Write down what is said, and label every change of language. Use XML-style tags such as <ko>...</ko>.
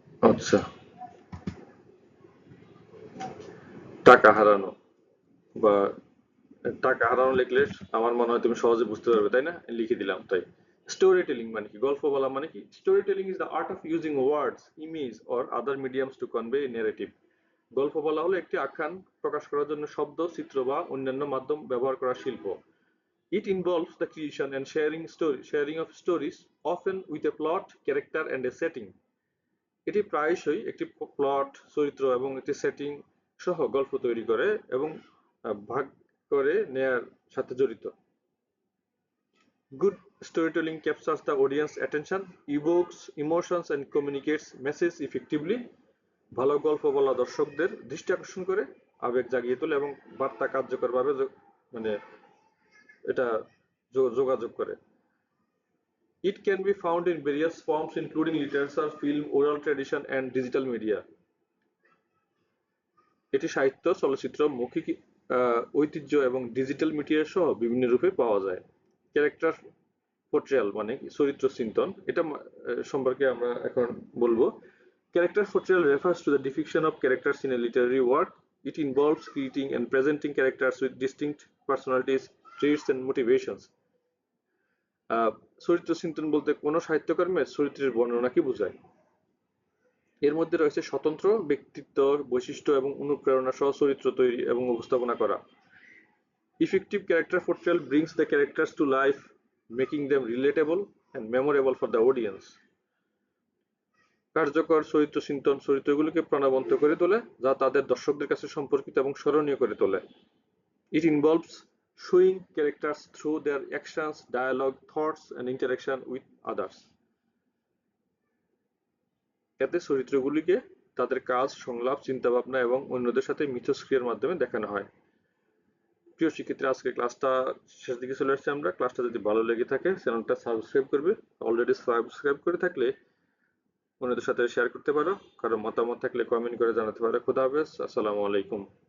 <bn>আচ্ছা, টাকা হারানো বা টাকা হারানো লিখলে আমার মনে হয় তুমি সহজে বুঝতে পারবে, তাই না? লিখে দিলাম তাই। স্টোরি টেলিং মানে কি, গল্প বলা মানে কি?</bn> <en>Story telling is the art of using words, image or other mediums to convey narrative.</en> <bn>গল্প বলা হলো একটি আখ্যান প্রকাশ করার জন্য শব্দ, চিত্র বা অন্যান্য মাধ্যম ব্যবহার করা শিল্প।</bn> <en>It involves the creation and sharing of stories, often with a plot, character and a setting.</en> <bn>এটি প্রায়শই একটি প্লট, চরিত্র এবং একটি সেটিং সহ গল্প তৈরি করে এবং ভাগ করে নেয়ার সাথে জড়িত।</bn> <en>Good storytelling captures the audience attention, evokes emotions and communicates message effectively.</en> <bn>ভালো গল্প বলা দর্শকদের দৃষ্টি আকর্ষণ করে, আবেগ জাগিয়ে তোলে এবং বার্তা কার্যকরভাবে মানে এটা যোগাযোগ করে।</bn> <en>It can be found in various forms including literature, film, oral tradition and digital media.</en> <bn>এটি সাহিত্য, চলচ্চিত্র, মৌখিক ঐতিহ্য এবং ডিজিটাল মিডিয়া সহ বিভিন্ন রূপে পাওয়া যায়। ক্যারেক্টার পোর্ট্রেয়াল মানে চরিত্র চিন্তন, এটা সম্পর্কে আমরা এখন বলবো।</bn> <en>Character portrayal refers to the depiction of characters in a literary work. It involves creating and presenting characters with distinct personalities, traits and motivations.</en> <bn>চরিত্র চিন্তন বলতে কোনো সাহিত্যকর্মের চরিত্রের বর্ণনাকে বোঝায়। এর মধ্যে রয়েছে স্বতন্ত্র ব্যক্তিত্ব, বৈশিষ্ট্য এবং অনুপ্রেরণা সহ চরিত্র তৈরি এবং উপস্থাপনা করা।</bn> <en>Effective character portrayal brings the characters to life, making them relatable and memorable for the audience.</en> <bn>কার্যকর চরিত্র চিন্তন চরিত্রগুলোকে প্রাণবন্ত করে তোলে, যা তাদের দর্শকদের কাছে সম্পর্কিত এবং স্মরণীয় করে তোলে।</bn> <en>It involves showing characters through their actions, dialogue, thoughts and interaction with others.</en> <bn>এতে চরিত্রগুলিকে তাদের কাজ, সংলাপ, চিন্তাভাবনা এবং অন্যদের সাথে মিথস্ক্রিয়ার মাধ্যমে দেখানো হয়। প্রিয় শিক্ষার্থীরা, আজকে ক্লাসটা শেষ দিকে চলে আসছে আমরা। ক্লাসটা যদি ভালো লেগে থাকে চ্যানেলটা সাবস্ক্রাইব করবে। অলরেডি সাবস্ক্রাইব করে থাকলে অন্যদের সাথে শেয়ার করতে পারো। কারো মতামত থাকলে কমেন্ট করে জানাতে পারো। খোদা হাফেজ, আসসালামু আলাইকুম।</bn>